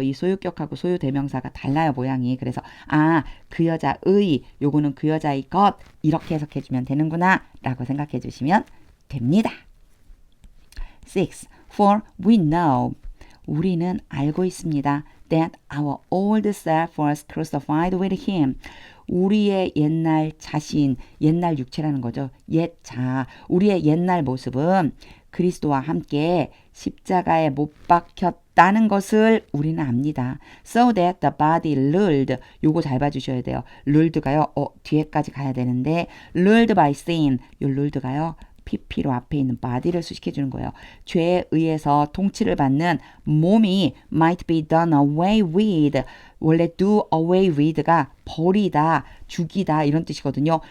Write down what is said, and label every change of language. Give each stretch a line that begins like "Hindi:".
Korean: 이 소유격하고 소유대명사가 달라요. 모양이. 그래서 그 여자의 요거는 그 여자의 것 이렇게 해석해 주면 되는구나 라고 생각해 주시면 됩니다. 6.
English: For we know
Korean: 우리는 알고 있습니다.
English: That our old self was crucified with him.
Korean: 우리의 옛날 자신, 옛날 육체라는 거죠. 옛 자, 우리의 옛날 모습은 그리스도와 함께 십자가에 못 박혔다는 것을 우리는 압니다.
English: So that the body ruled,
Korean: 요거 잘 봐주셔야 돼요. ruled가요, 뒤에까지 가야 되는데
English: ruled by sin,
Korean: 요 ruled가요. PP로 앞에 있는 body를 수식해주는 거예요. 죄에 의해서 통치를 받는 몸이
English: might be done away with.
Korean: 원래 do away with가 버리다, 죽이다 이런 뜻이거든요.